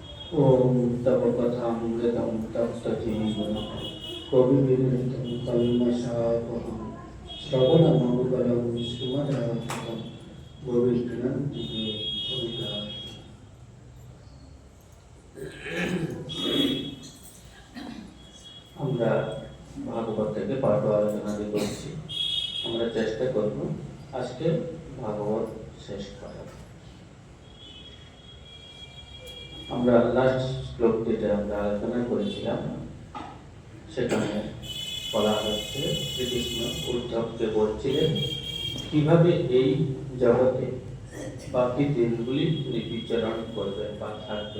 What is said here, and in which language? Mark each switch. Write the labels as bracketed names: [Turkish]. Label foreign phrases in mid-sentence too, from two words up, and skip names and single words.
[Sanskrit] ओम तव कथामृतं तप्तजीवनं कविभिरीडितं कल्मषापहं श्रवणमङ्गलं श्रीमद्भागवतं गोविन्दनन्ति कविता। [Bangla] আমরা ভাগবত থেকে পাঠ আলোচনা করছি। আমরা চেষ্টা করব আজকে ভাগবত শেষ করার। আমরা লাস্ট শ্লোক যেটা আমরা আলোচনা করেছিলাম সেখানে বলা হচ্ছে শ্রীকৃষ্ণ উদ্ধবকে বলছিলেন কিভাবে এই জগতে বাকি দিনগুলি তিনি বিচরণ করবেন বা থাকবেন।